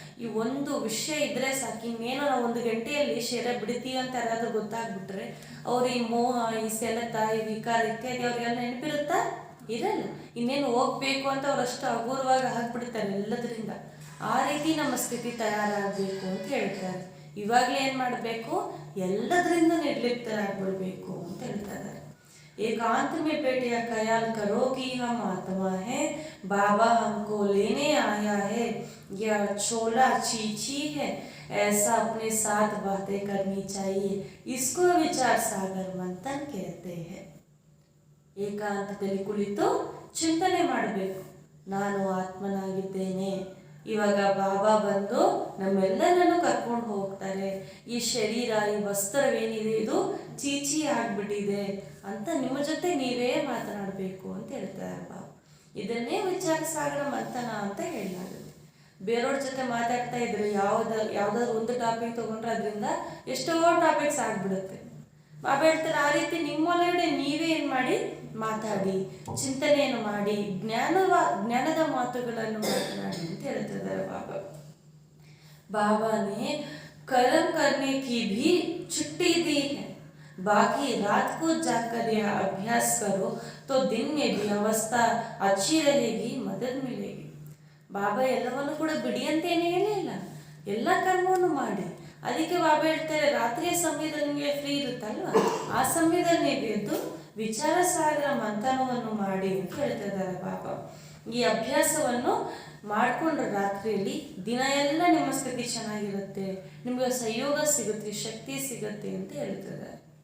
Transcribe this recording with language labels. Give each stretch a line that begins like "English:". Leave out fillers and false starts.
Kannada: ಈ ಒಂದು ವಿಷಯ ಇದ್ರೆ ಸಾಕು. ಇನ್ನೇನೋ ನಾವು 1 ಗಂಟೆಯಲ್ಲಿ ಶರೀರ ಬಿಡ್ತೀವಿ ಅಂತ ಯಾರಾದ್ರೂ ಗೊತ್ತಾಗ್ಬಿಟ್ರೆ ಅವ್ರು ಈ ಮೋಹ, ಈ ಸೆಳೆತ, ಈ ವಿಕಾರ ಇತ್ಯಾದಿ ಅವ್ರಿಗೆಲ್ಲ ನೆನಪಿರುತ್ತಾ? ಇರಲ್ಲ. ಇನ್ನೇನು ಹೋಗ್ಬೇಕು ಅಂತ ಅವರಷ್ಟು ಅಗೂರವಾಗಿ ಹಾಕ್ಬಿಡ್ತಾರೆ ಎಲ್ಲದರಿಂದ. ಆ ರೀತಿ ನಮ್ಮ ಸ್ಥಿತಿ ತಯಾರಾಗಬೇಕು ಅಂತ ಹೇಳ್ತಾರೆ. ಇವಾಗಲೇ ಏನು ಮಾಡಬೇಕು? ಎಲ್ಲದರಿಂದ ನಿರ್ಲಿಪ್ತರಾಗ್ಬಿಡ್ಬೇಕು ಅಂತ ಹೇಳ್ತಾ ಇದ್ದಾರೆ.
Hindi: एकांत में बैठे ख्याल करो कि हम आत्मा है, बाबा हमको लेने आया है, यह छोला चीची है, ऐसा अपने साथ बातें करनी चाहिए. इसको विचार सागर मंथन कहते हैं.
Kannada: ಏಕಾಂತದಲ್ಲಿ ಕುಳಿತು ಚಿಂತನೆ ಮಾಡಬೇಕು. ನಾನು ಆತ್ಮನಾಗಿದ್ದೇನೆ. ಇವಾಗ ಬಾಬಾ ಬಂದು ನಮ್ಮೆಲ್ಲರನ್ನು ಕರ್ಕೊಂಡು ಹೋಗ್ತಾರೆ. ಈ ಶರೀರ, ಈ ವಸ್ತ್ರವೇನಿದೆ ಇದು ಚೀಚಿ ಆಗ್ಬಿಟ್ಟಿದೆ ಅಂತ ನಿಮ್ಮ ಜೊತೆ ನೀವೇ ಮಾತನಾಡಬೇಕು ಅಂತ ಹೇಳ್ತಾರೆ ಬಾಬಾ. ಇದನ್ನೇ ವಿಚಾರ ಸಾಗರ ಮಂಥನ ಅಂತ ಹೇಳಲಾಗುತ್ತೆ. ಬೇರೆಯವ್ರ ಜೊತೆ ಮಾತಾಡ್ತಾ ಇದ್ರೆ ಯಾವ್ದಾದ್ರು ಒಂದು ಟಾಪಿಕ್ ತಗೊಂಡ್ರೆ ಅದರಿಂದ ಎಷ್ಟೋ ಟಾಪಿಕ್ಸ್ ಆಗ್ಬಿಡುತ್ತೆ. ಬಾಬಾ ಹೇಳ್ತಾರೆ ಆ ರೀತಿ ನಿಮ್ಮೊಳಗಡೆ ನೀವೇ ಏನು ಮಾಡಿ ಮಾತಾಡಿ, ಚಿಂತನೆಯನ್ನು ಮಾಡಿ, ಜ್ಞಾನದ ಮಾತುಗಳನ್ನು ಮಾತನಾಡಿ ಅಂತ ಹೇಳ್ತಿದ್ದಾರೆ ಬಾಬಾ.
Hindi: ಬಾಬಾನೇ कर्म करने की भी छुट्टी दी है. बाकी रात को जाकर यह अभ्यास करो तो दिन में भी अवस्था अच्छी रहेगी, मदद मिलेगी.
Kannada: ಬಾಬಾ ಎಲ್ಲವನ್ನು ಕೂಡ ಬಿಡಿ ಅಂತೇನೇ ಏನಿಲ್ಲ, ಎಲ್ಲ ಕರ್ಮವನ್ನು ಮಾಡಿ. ಅದಕ್ಕೆ ಬಾಬಾ ಹೇಳ್ತಾರೆ ರಾತ್ರಿಯ ಸಮಯದಲ್ಲಿ ನಿಮಗೆ ಫ್ರೀ ಇರುತ್ತಲ್ವ, ಆ ಸಮಯದಲ್ಲಿ ನೀವು ಎದ್ದು ವಿಚಾರ ಸಾಗರ ಮಂಥನವನ್ನು ಮಾಡಿ ಅಂತ ಹೇಳ್ತಿದ್ದಾರೆ ಬಾಬಾ. ಈ ಅಭ್ಯಾಸವನ್ನು ಮಾಡಿಕೊಂಡ್ರೆ ರಾತ್ರಿಯಲ್ಲಿ ದಿನ ಎಲ್ಲ ನಿಮ್ಮ ಸ್ಥಿತಿ ಚೆನ್ನಾಗಿರುತ್ತೆ, ನಿಮಗೆ ಸಹಯೋಗ ಸಿಗುತ್ತೆ, ಶಕ್ತಿ ಸಿಗುತ್ತೆ ಅಂತ ಹೇಳ್ತಿದ್ದಾರೆ.